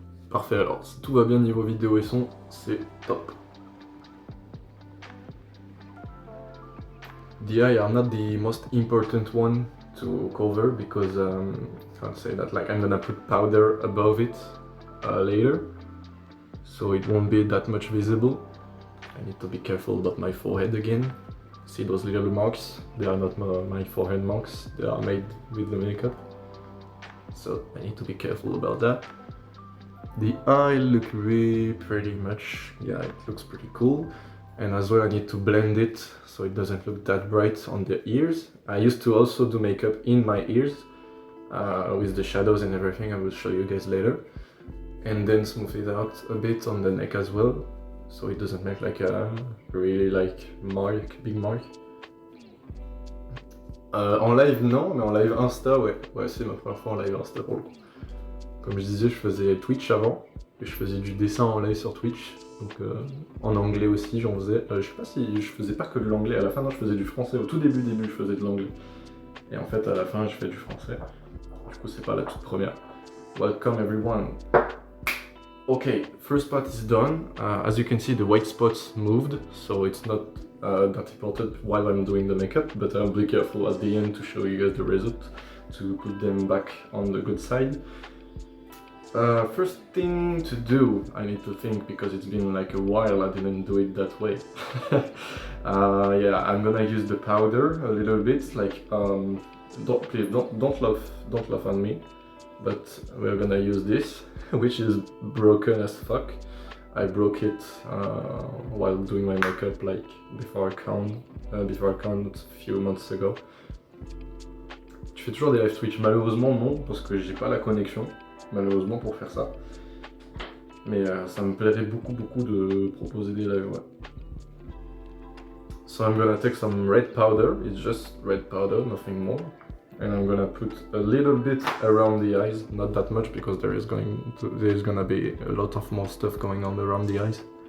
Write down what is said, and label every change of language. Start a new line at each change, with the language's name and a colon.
French: Parfait, alors si tout va bien niveau vidéo et son, c'est top.
English: The eye are not the most important one to cover because I'll say that like I'm gonna put powder above it later, so it won't be that much visible. I need to be careful about my forehead again. See those little marks? They are not my forehead marks, they are made with the makeup. So I need to be careful about that. The eye look really pretty much, yeah, it looks pretty cool. And as well I need to blend it so it doesn't look that bright on the ears. I used to also do makeup in my ears with the shadows and everything. I will show you guys later. And then smooth it out a bit on the neck as well, so it doesn't make like a really like big mark.
French: En live non, mais en live Insta ouais c'est ma première fois en live Insta pour le coup. Comme je disais, je faisais Twitch avant, et je faisais du dessin en live sur Twitch, donc en anglais aussi j'en faisais. Je sais pas si je faisais pas que de l'anglais, à la fin non, je faisais du français, au tout début je faisais de l'anglais. Et en fait, à la fin, je fais du français. Du coup, c'est pas la toute première.
English: Welcome everyone. Okay, first part is done. As you can see, the white spots moved, so it's not that important while I'm doing the makeup, but I'll be careful at the end to show you guys the result, to put them back on the good side. First thing to do, I need to think, because it's been like a while I didn't do it that way. Yeah, I'm gonna use the powder a little bit, like, please don't laugh on me, but we're gonna use this, which is broken as fuck. I broke it while doing my makeup, like before I count a few months ago.
French: Tu fais toujours des live Twitch? Malheureusement non, parce que j'ai pas la connexion, malheureusement, pour faire ça. Mais ça me plairait beaucoup de proposer des lives, ouais.
English: So I'm gonna take some red powder, it's just red powder, nothing more. And I'm gonna put a little bit around the eyes, not that much, because there's gonna be a lot of more stuff going on around the eyes.